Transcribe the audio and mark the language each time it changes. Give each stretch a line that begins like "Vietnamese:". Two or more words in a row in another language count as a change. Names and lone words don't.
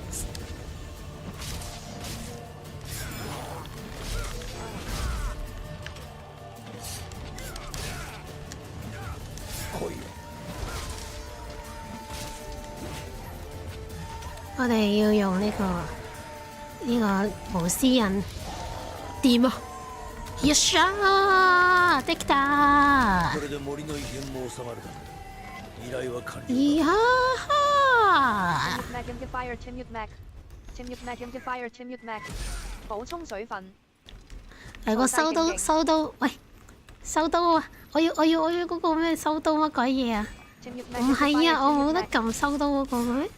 Cantonese: 我哋要用呢個無私印掂啊！
Japanese: よっしゃー！できたー！これで森の異変も収まるだろう。依頼は完了。いや
Cantonese: 補充水分。嚟個收刀，喂，收刀啊！我要嗰個咩收刀乜鬼嘢啊？唔係啊，我冇得撳收刀嗰個嘅咩？